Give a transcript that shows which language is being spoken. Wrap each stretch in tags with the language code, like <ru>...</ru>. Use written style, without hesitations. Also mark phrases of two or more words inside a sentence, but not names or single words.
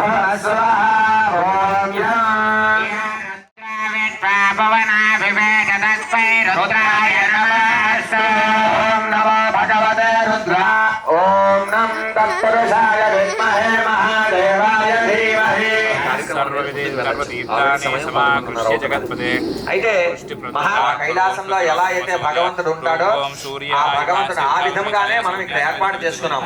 <sa>स्वाहा ॐ यं रुद्राय नमः ॐ नमो भगवते रुद्रा ॐ नं तत्पुरुषाय विद्महे महादेवाय धीमहि</sa> <te>అయితే మహా కైలాసంలో ఎలా అయితే భగవంతుడు ఉంటాడో ఆ భగవంతుడు ఆ విధంగానే మనం ఇక్కడ ఏర్పాటు చేసుకున్నాం.</te>